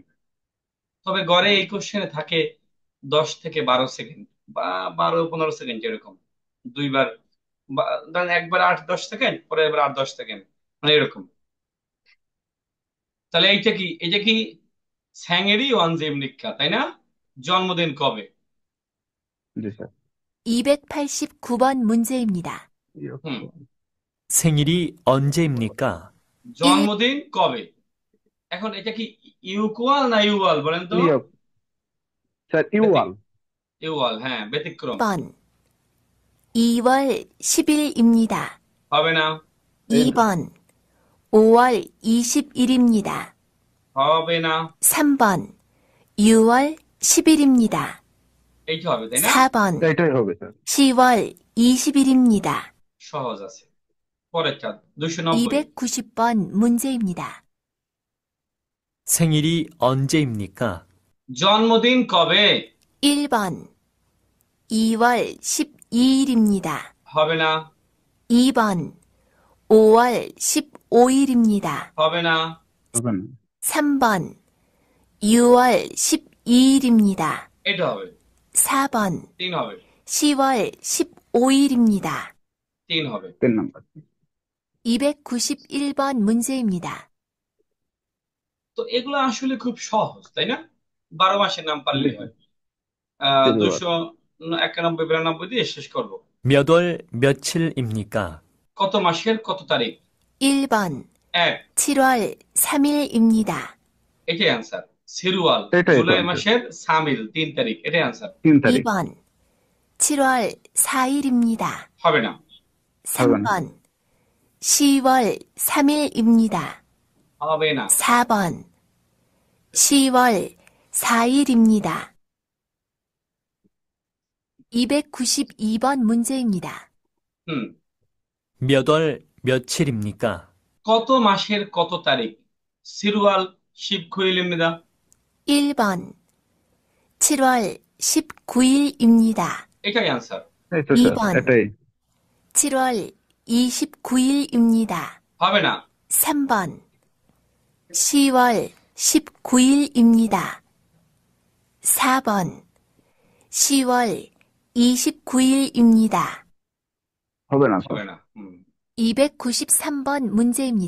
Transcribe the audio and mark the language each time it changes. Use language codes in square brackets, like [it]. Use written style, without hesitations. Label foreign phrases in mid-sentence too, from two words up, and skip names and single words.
[bn] তবে গড়ে এই কোশ্চেনে থাকে 10 থেকে 12 সেকেন্ড বা 12-15 সেকেন্ড এরকম। দুইবার ধরেন একবার 8-10 সেকেন্ড, পরে এবার 8-10 সেকেন্ড, মানে এরকম। তাহলে এইটা কি [ko] 생일이 언제 입니까, [bn] তাই না? জন্মদিন কবে? জি স্যার 289번 문제입니다. হুম, [ko] 생일이 언제입니까? [bn] 1, জন্মদিন কবে। এখন এটা কি ইউকুয়াল না ইউয়াল বলেন তো? ইয়ে স্যার ইউয়াল ইউয়াল, হ্যাঁ, ব্যতিক্রম। [ko] 1번 2월 10일입니다. [bn] হবে না, [ko] 2번 5월 20일입니다. [bn] হবে না। [ko] 3번 6월 10일입니다. [bn] এইটা হবে, তাই না? [ko] 4번 [bn] এটাই হবে স্যার [ko] 10월 20일입니다. [bn] সহজ আছে। পরেরটা 290। [ko] 290번 문제입니다. 생일이 언제입니까? [bn] জন্মদিন কবে? [ko] 1번 2월 12일입니다. [bn] হবে না, [ko] 2번 5월 15일입니다. [bn] হবে না, হবে না [ko] 3번 6월 12일입니다. [bn] এটা হবে। [ko] 4번 [bn] 3 হবে, [ko] 10월 15일입니다. [bn] 3 হবে। 3 নাম্বার [ko] 291번 문제입니다. [bn] তো এগুলো আসলে খুব সহজ, তাই না? 12 মাসের নাম জি পারলেই স্যার হয়। ফেব্রুয়ারি 291-92 দিয়ে শেষ করব। [ko] 몇 월 며칠입니까? [bn] কত মাসের কত তারিখ? [ko] 1번 [bn] 1, [ko] 7월 3일입니다. [bn] এটাই আনসার। সিরুয়াল, এটাই তো জুলাই আনসার মাসের সামিল 3 তারিখ, এটাই আনসার। 3 তারিখ [ko] 2번 7월 4일입니다. [bn] হবে না, হবে না [ko] 3번 10월 3일입니다. [bn] হবে না, [ko] 4번 10월 4일입니다. 292번 문제입니다. [bn] হুম। [ko] 몇 월 며칠입니까? [bn] কত মাসের কত তারিখ? [ko] 칠월 십구일입니다. 1번 7월 19일입니다. [bn] এটাই আনসার। এই তো স্যার [ko] 2번 [bn] এটাই [ko] 7월 29일입니다. [bn] হবে না, [ko] 3번 10월 19일입니다. 4번 10월 29일입니다. [bn] হবে না স্যার হবে না। হুম। [ko] 293번 문제입니다.